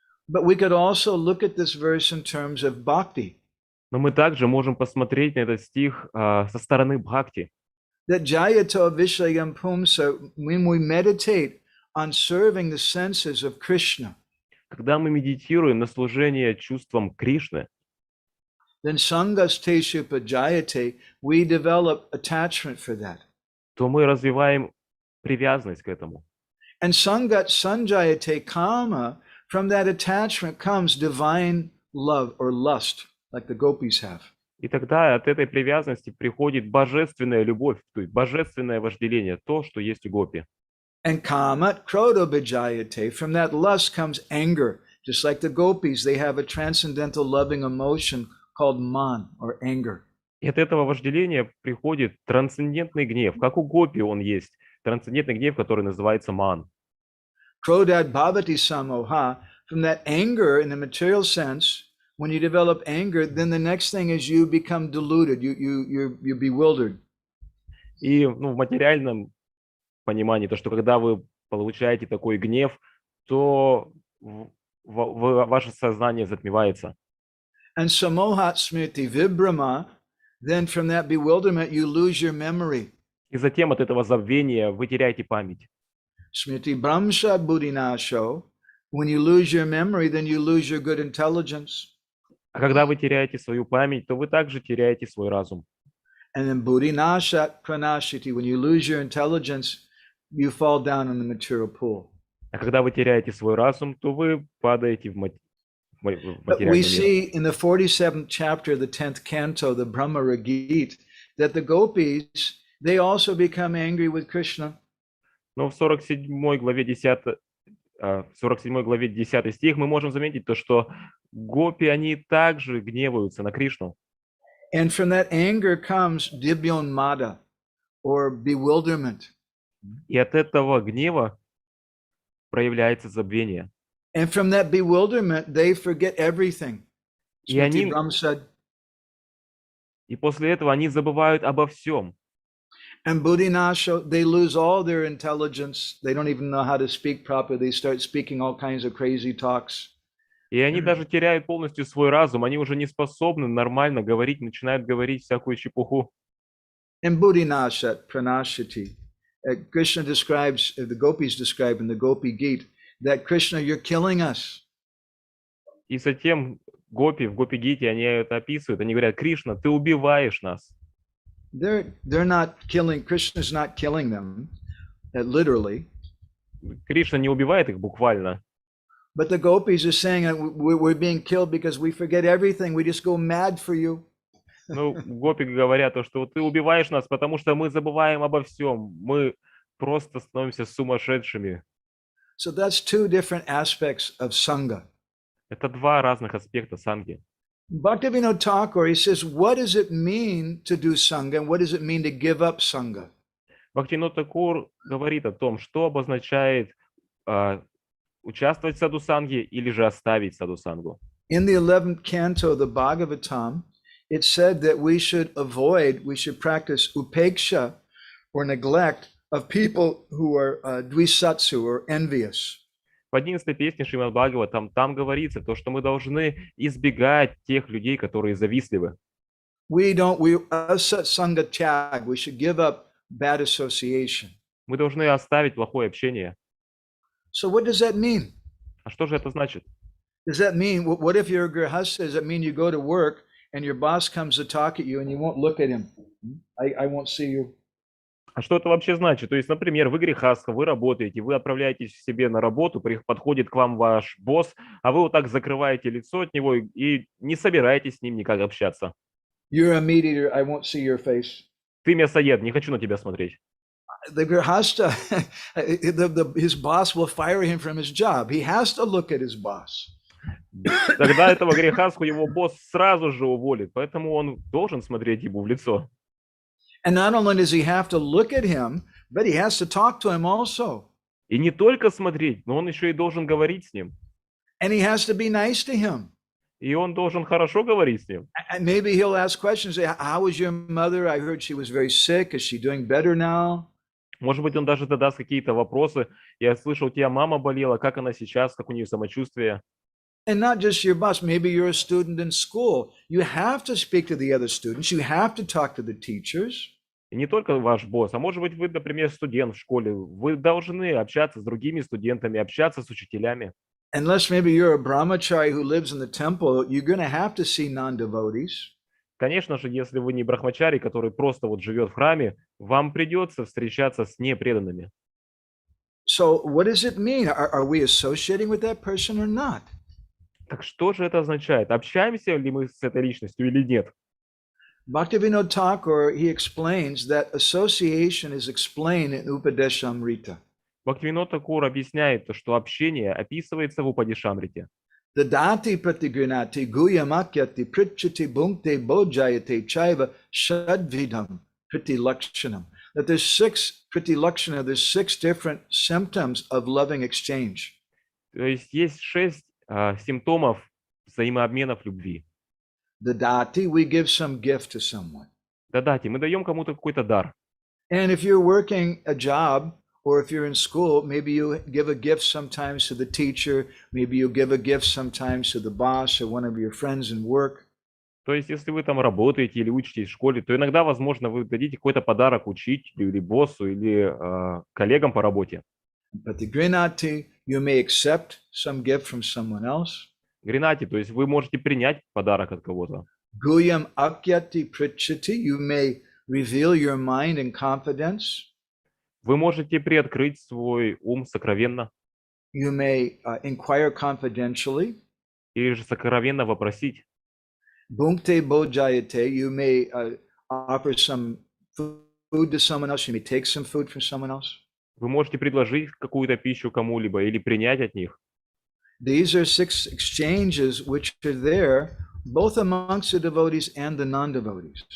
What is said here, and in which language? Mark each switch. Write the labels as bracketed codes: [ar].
[en] But we could also look at this verse in terms of bhakti. [ru] Но мы также можем посмотреть на этот стих со стороны бхакти. [en] That [sa] jayato vishayam pumsa, [en] when we meditate on serving the senses of Krishna, [ru] Когда мы медитируем на служение чувствам Кришны, [en] then [sa] sangasteshu pajayate, [en] we develop attachment for that. [ru] то мы развиваем привязанность к этому. [en] And [sa] sangat sanjayate kama, [en] from that attachment comes divine love or lust, like the gopis have. [ru] И тогда от этой привязанности приходит божественная любовь, то есть божественное вожделение, то, что есть у гопи. [en] And [sa] kamat krodo bijayate, [en] from that lust comes anger. Just like the gopis, they have a transcendental loving emotion called man, or anger. [ru] И от этого вожделения приходит трансцендентный гнев. Как у гопи он есть. Трансцендентный гнев, который называется ман. [sa] Krodad bhavati samoha, [en] from that anger in the material sense, when you develop anger, then the next thing is you become deluded, you're bewildered. [ru] И в материальном понимании, то, что когда вы получаете такой гнев, то ваше сознание затмевается. [en] And [sa] samohat smriti vibrama, [en] then from that bewilderment you lose your memory. [ru] И затем от этого забвения вы теряете память. [sa] Smriti brahmsha buddhinasho, [en] when you lose your memory, then you lose your good intelligence. [ru] А когда вы теряете свою память, то вы также теряете свой разум. [en] And then [sa] buddhinashat pranashiti, [en] when you lose your intelligence, you fall down in the material pool. [ru] А когда вы теряете свой разум, то вы падаете в [en] But we [ru] материальный мир. [en] see in the 47th chapter, the 10th canto, the Brahma Gita, that the gopis, they also become angry with Krishna. [ru] Но в 47 главе 10, 47 главе 10 стих мы можем заметить то, что гопи, они также гневаются на Кришну. [en] And from that anger comes dibyonmada, or bewilderment. [ru] И от этого гнева проявляется забвение. [en] And from that bewilderment, they forget everything. [ru] И они- [sa] Smriti Brahmsad. [ru] И после этого они забывают обо всем. [en] And buddhinasho, they lose all their intelligence. They don't even know how to speak properly. They start speaking all kinds of crazy talks. [ru] И они даже теряют полностью свой разум. Они уже не способны нормально говорить, начинают говорить всякую чепуху. [sa] And buddhinashat pranashati. [en] Krishna describes, the gopis describe in the Gopi Gita, that Krishna, you're killing us. [ru] И затем гопи в Гопи-гите, они это описывают. Они говорят: Кришна, ты убиваешь нас. [en] They're not killing, Krishna's not killing them, literally. [ru] Кришна не убивает их буквально. [en] But the gopis are saying that we're being killed because we forget everything. We just go mad for you. [ru] Ну, гопи говорят то, что ты убиваешь нас, потому что мы забываем обо всем. Мы просто становимся сумасшедшими. [en] So that's two different aspects of Sangha. [ru] Это два разных аспекта санги. [en] Bhaktivinoda Thakur, he says, what does it mean to do Sangha and what does it mean to give up Sangha? [ru] Бхактивинода Такур говорит о том, что обозначает участвовать в садху-санге или же оставить садху-сангу. [en] In the 11th canto of the Bhagavatam, it said that we should practice upeksha or neglect of people who are dvisatsu or envious. [ru] В 11 песне Шримад Бхагаватам там говорится то, что мы должны избегать тех людей, которые завистливы. [en] We [sa] sangha tyag, [en] we should give up bad association. [ru] Мы должны оставить плохое общение. [en] So what does that mean? [ru] А что же это значит? [en] Does that mean, what if you're a grihasta? Does that mean you go to work and your boss comes to talk at you and you won't look at him? I won't see you. [ru] А что это вообще значит? То есть, например, вы грехастха, вы работаете, вы отправляетесь к себе на работу, подходит к вам ваш босс, а вы вот так закрываете лицо от него и не собираетесь с ним никак общаться. [en] You're a meat eater, I won't see your face. [ru] Ты мясоед, не хочу на тебя смотреть. [en] The grihasta, his boss will fire him from his job. He has to look at his boss. [ru] Тогда этого грехастху его босс сразу же уволит, поэтому он должен смотреть ему в лицо. [en] And not only does he have to look at him, but he has to talk to him also. [ru] И не только смотреть, но он еще и должен говорить с ним. [en] And he has to be nice to him. [ru] И он должен хорошо говорить с ним. [en] And maybe he'll ask questions. How was your mother? I heard she was very sick. Is she doing better now? [ru] Может быть, он даже задаст какие-то вопросы. Я слышал, у тебя мама болела, как она сейчас, как у нее самочувствие. [en] And not just your boss. Maybe you're a student in school. You have to speak to the other students. You have to talk to the teachers. [ru] И не только ваш босс, а может быть, вы, например, студент в школе. Вы должны общаться с другими студентами, общаться с учителями. [en] Unless maybe you're a brahmachari who lives in the temple, you're going to have to see non-devotees. [ru] Конечно же, если вы не брахмачари, который просто вот живет в храме, вам придется встречаться с непреданными. [en] So what does it mean? Are we associating with that person or not? [ru] Так что же это означает? Общаемся ли мы с этой личностью или нет? [en] Bhaktivinoda Thakur, he explains that association is explained in Upadeshamrita. [ru] Бхактивинод Такур объясняет, что общение описывается в Упадишамрите. [sa] Dadati pratigrinati guyamakyati pritchati bhunkte bojayate chaiva shadvidam pritilakshanam. [en] That there's 6 pritilakshana, there's 6 different symptoms of loving exchange. [ru] То есть 6 симптомов взаимообменов любви. [en] Dadati, we give some gift to someone. [ru] Дадати, мы даем кому-то какой-то дар. [en] And if you're working a job Or if you're in school, maybe you give a gift sometimes to the teacher, maybe you give a gift sometimes to the boss or one of your friends in work. [ru] То есть, если вы там работаете или учитесь в школе, то иногда, возможно, вы дадите какой-то подарок учителю или боссу или коллегам по работе. [en] But the grinati, you may accept some gift from someone else. [ru] Гринати, то есть вы можете принять подарок от кого-то. [sa] Guyam akyati prichati, [en] you may reveal your mind in confidence. [ru] Вы можете приоткрыть свой ум сокровенно [en] You may inquire confidentially. [ru] или же сокровенно вопросить. [sa] Bhunkte bojayate, [en] you may offer some food to someone else. You may take some food from someone else. [ru] Вы можете предложить какую-то пищу кому-либо или принять от них. [en] These are 6 exchanges which are there both amongst the devotees and the non-devotees.